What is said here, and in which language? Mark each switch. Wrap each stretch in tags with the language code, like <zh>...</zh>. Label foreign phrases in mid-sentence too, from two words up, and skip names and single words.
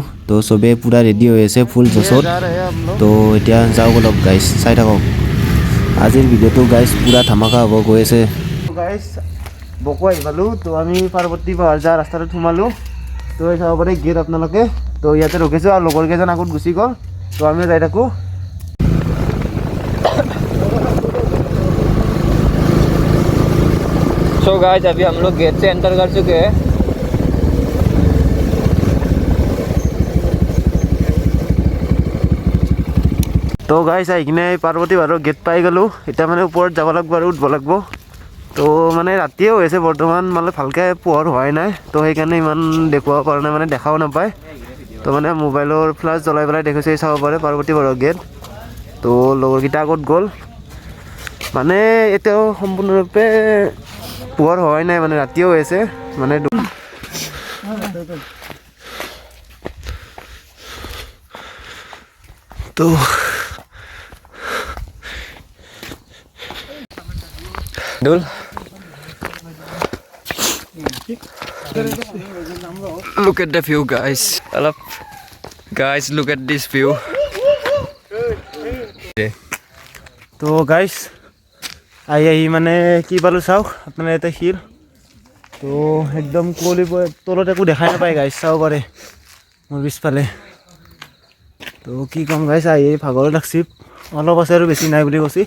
<as>তো চবেই পূৰা ৰেডি হৈ আছে ফুল জছত। তো এতিয়া যাওঁ বলক গাইছ, চাই থাকক। আজিৰ ভিডিঅ'টো গাইছ পূৰা ধামাকা হ'ব গৈ আছে। গাইছ বকো আহি পালোঁ। তো আমি পাৰ্বতী পাহাৰ যোৱা ৰাস্তাটোত সোমালোঁ। তো এই চাব পাৰে গেট আপোনালোকে। তো ইয়াতে ৰখিছোঁ আৰু লগৰ কেইজন আগত গুচি গ'ল। তো আমিও যাই থাকোঁ।</as> <en>so guys</en> <hi>अभी हम लोग गेट से एंटर कर चुके हैं।</hi> <as>তো গাইছ আহি কিনে পাৰ্বতী পাহাৰৰ গেট পাই গ'লোঁ। এতিয়া মানে ওপৰত যাব লাগিব আৰু উঠিব লাগিব। তো মানে ৰাতিয়ে হৈ আছে বৰ্তমান, মানে ভালকৈ পোহৰ হোৱাই নাই। তো সেইকাৰণে ইমান দেখুৱাব পৰা নাই, মানে দেখাও নাপায়। তো মানে</as> <en>mobile flash</en> <as>জ্বলাই পেলাই দেখিছে, চাব পাৰে পাৰ্বতী পাহাৰৰ গেট। তো লগৰকেইটা আগত গ'ল। মানে এতিয়াও সম্পূৰ্ণৰূপে পোহৰ হোৱাই নাই, মানে ৰাতিয়ে হৈ আছে। মানে তো</as> <en>डुल look at the view guys. Guys look at this view.</en> <as>তো গাইছ আহি মানে কি পালোঁ চাওক আপোনাৰ ইয়াতে শিল। তো একদম কুঁৱলী তলত একো দেখাই নাপায় গাইছ, চাব পাৰে মোৰ পিছফালে। তো কি ক'ম গাইছ, আহি ভাগৰ লাগছি, অলপ আছে আৰু বেছি নাই বুলি কৈছি।</as>